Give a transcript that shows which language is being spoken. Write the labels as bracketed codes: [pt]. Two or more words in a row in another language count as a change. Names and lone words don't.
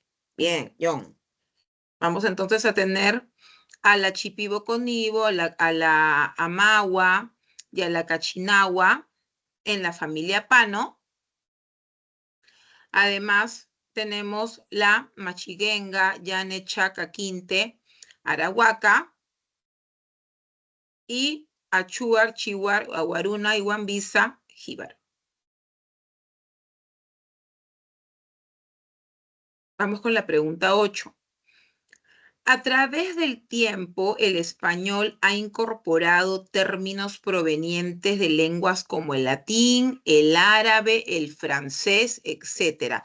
[es] Bien, John. Vamos entonces a tener a la chipiboconibo, a la amagua y a la cachinagua en la familia Pano. Además, tenemos la machiguenga, llane, chaca, quinte, arahuaca y achuar, chihuar, aguaruna, iguambisa, jíbaro. Vamos con la pregunta 8. A través del tiempo, el español ha incorporado términos provenientes de lenguas como el latín, el árabe, el francés, etc.